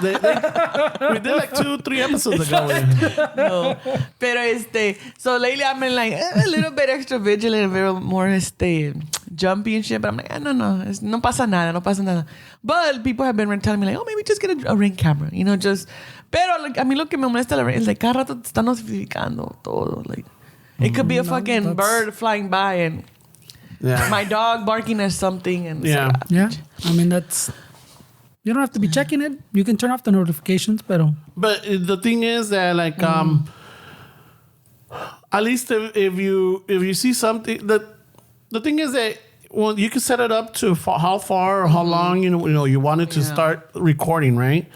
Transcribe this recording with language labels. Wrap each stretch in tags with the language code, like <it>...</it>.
<en>we did like 2-3 episodes ago. no. Pero so lately I've been like a little bit extra vigilant, a little more jumpy and shit. But I'm like,</en> <es>no pasa nada.</es> <en>But people have been telling me like, oh, maybe just get a ring camera, just.</en> <es>Pero like, a mí lo que me molesta es like cada rato te están notificando todo.</es> <en>Like, it could be a fucking bird flying by and Yeah. my dog barking at something and Yeah. it's like, Yeah. I mean, you don't have to be checking it. You can turn off the notifications, pero... But the thing is that like at least if you see something, the thing is that you can set it up to how far or how long you want it to start recording, right?</en>